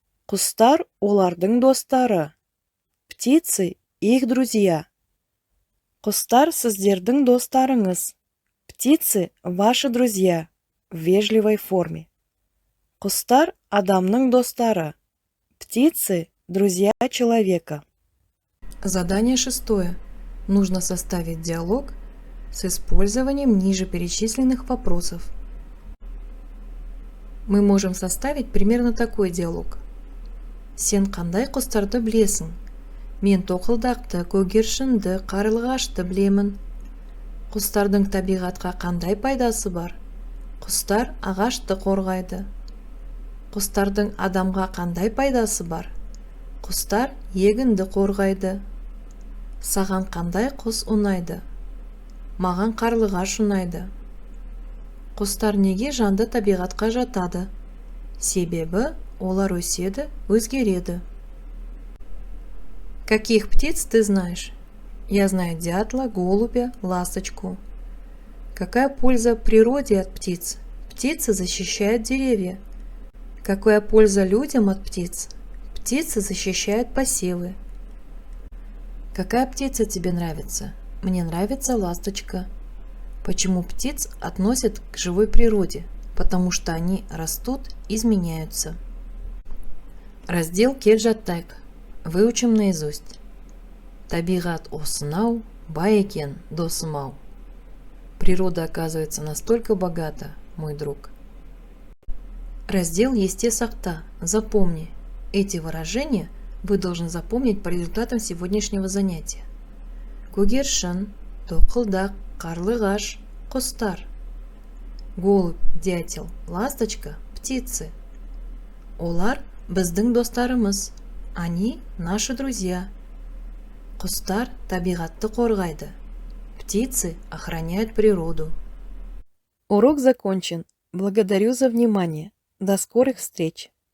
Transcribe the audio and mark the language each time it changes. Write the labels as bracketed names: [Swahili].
[Kazakh] Құстар олардың достары. [Russian] Птицы их друзья. [Kazakh] Құстар сіздердің достарыңыз. [Russian] Птицы ваши друзья. В вежливой форме. [Kazakh] Құстар адамның достары. [Russian] Птицы друзья человека. Задание 6. Нужно составить диалог с использованием ниже перечисленных вопросов. Мы можем составить примерно такой диалог. [Kazakh] Сен қандай құстарды білесің? Мен тоқылдақты, көгершінді, қарлығашты білемін. Құстардың табиғатқа қандай пайдасы бар? Құстар ағашты қорғайды. Құстардың адамға қандай пайдасы бар? Құстар егінді қорғайды. Саған қандай құс ұнайды? Маған қарлығаш ұнайды. Құстар неге жанды табиғатқа жатады? Себебі олар өседі, өзгереді. [Russian] Каких птиц ты знаешь? Я знаю дятла, голубя, ласточку. Какая польза природе от птиц? Птицы защищают деревья. Какая польза людям от птиц? Птицы защищают посевы. Какая птица тебе нравится? Мне нравится ласточка. Почему птиц относят к живой природе? Потому что они растут, изменяются. Раздел Келжаттайк. Выучим наизусть. [Kazakh] Табиғат осынау, бай екен досым-ау. [Russian] Природа оказывается настолько богата, мой друг. Раздел [Kazakh] Есте сақта. [Russian] Запомни. Эти выражения вы должны запомнить по результатам сегодняшнего занятия. [Kazakh] Көгершін, тоқылдақ, қарлығаш, құстар. [Russian] Голубь, дятел, ласточка, птицы. [Kazakh] Олар біздің достарымыз. [Russian] Они наши друзья. [Kazakh] Құстар табиғатты қорғайды. [Russian] Птицы охраняют природу. Урок закончен. Благодарю за внимание. До скорых встреч!